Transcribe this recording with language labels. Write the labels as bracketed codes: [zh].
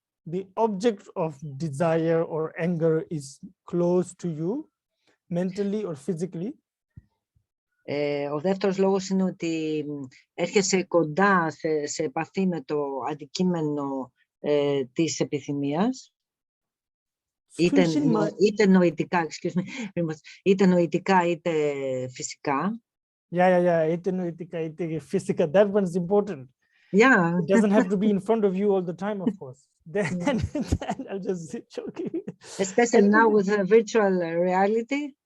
[en] The object of desire or anger is close to you, mentally or physically. [el] Ο δεύτερος λόγος είναι ότι έρχεσαι κοντά σε επαφή με το αντικείμενο της επιθυμίας, είτε νοητικά, είτε νοητικά είτε φυσικά. Είτε νοητικά είτε φυσικά. [en] That one is important. Yeah. It doesn't have to be in front of you all the time, of course. Then I'm just joking. Especially now with virtual reality.